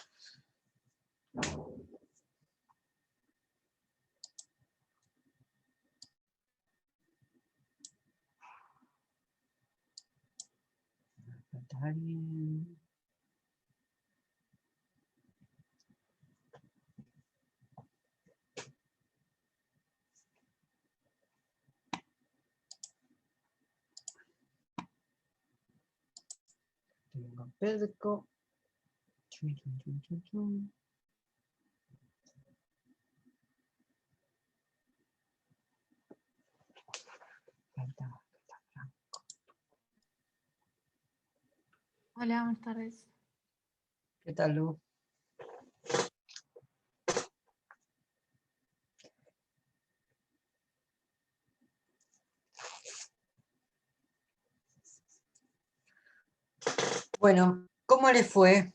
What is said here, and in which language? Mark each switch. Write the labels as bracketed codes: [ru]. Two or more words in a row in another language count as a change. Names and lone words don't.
[es] ¿Está bien? Tengo Pedco. Chun, chun, chun, chun, chun. Falta. Hola, buenas tardes. ¿Qué tal, Lu? Bueno, ¿cómo les fue?